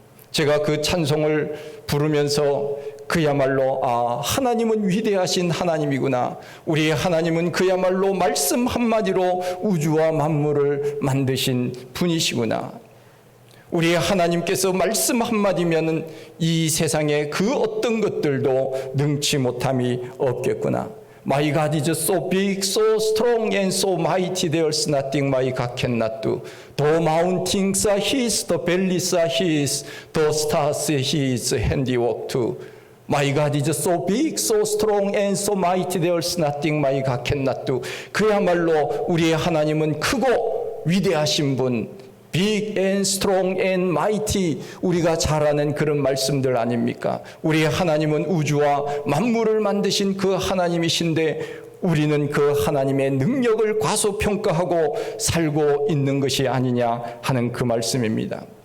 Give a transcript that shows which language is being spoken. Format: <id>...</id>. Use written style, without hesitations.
<ko>제가 그 찬송을 부르면서 그야말로 하나님은 위대하신 하나님이구나. 우리 하나님은 그야말로 말씀 한마디로 우주와 만물을 만드신 분이시구나. 우리 하나님께서 말씀 한마디면 이 세상에 그 어떤 것들도 능치 못함이 없겠구나.</ko> <en>My God is so big, so strong and so mighty, there's nothing my God cannot do. The mountains are His, the valleys are His, the stars are His handiwork too. My God is so big, so strong and so mighty, there's nothing my God cannot do.</en> <ko>그야말로 우리의 하나님은 크고 위대하신 분,</ko> <en>big and strong and mighty,</en> <ko>우리가 잘 아는 그런 말씀들 아닙니까? 우리의 하나님은 우주와 만물을 만드신 그 하나님이신데 우리는 그 하나님의 능력을 과소평가하고 살고 있는 것이 아니냐 하는 그 말씀입니다.</ko>